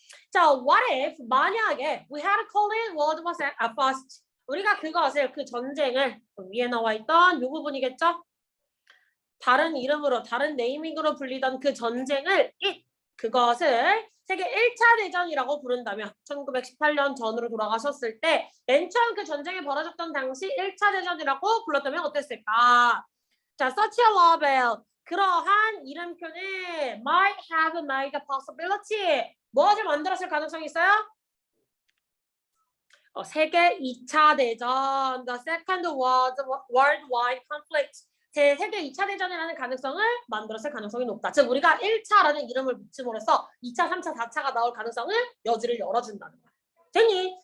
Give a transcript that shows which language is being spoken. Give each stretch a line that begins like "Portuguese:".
Korean: 자,
English: what if
Korean: 만약에
English: we had called it World War First
Korean: 우리가 그것을 그 전쟁을 위에 나와 있던 이 부분이겠죠? 다른 이름으로 다른 네이밍으로 불리던 그 전쟁을 그것을 세계 1차 대전이라고 부른다면 1918년 전으로 돌아가셨을 때 맨 처음 그 전쟁이 벌어졌던 당시 1차 대전이라고 불렀다면 어땠을까? 자,
English: such a label
Korean: 그러한 이름표는
English: might have made a possibility
Korean: 무엇을 만들었을 가능성이 있어요? 세계 2차 대전,
English: the Second Worldwide Conflict
Korean: 세계 2차 대전이라는 가능성을 만들었을 가능성이 높다. 즉 우리가 1차라는 이름을 붙임으로써 2차, 3차, 4차가 나올 가능성을 여지를 열어준다는 거야. 됐니?